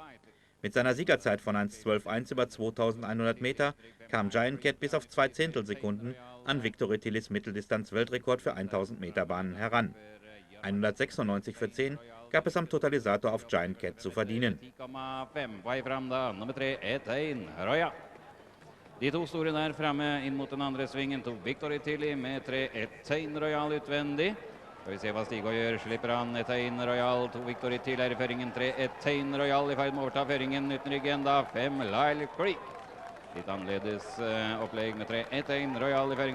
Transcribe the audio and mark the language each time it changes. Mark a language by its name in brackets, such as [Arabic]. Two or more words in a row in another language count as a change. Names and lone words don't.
[German] Mit seiner Siegerzeit von 1:12:1 über 2100 Meter kam Giant Cat bis auf 2 Zehntelsekunden an Victor Tillys Mitteldistanz-Weltrekord für 1000 Meter Bahnen heran. 196:10 gab es am Totalisator auf Giant Cat zu verdienen. [Norwegian] De to store der fremme inn mot den andre svingen. To Victory Tilly med 3-1 Tain Royal utvendig. Skal vi se hva Stig gjør. Slipper han Tain Royal. To Victory Tilly er i føringen. 3-1 Tain Royal i ferd med å overta føringen. Uten ryggen da 5 Lyle Creek. Litt annerledes opplegg med 3-1 Tain Royal i føringen.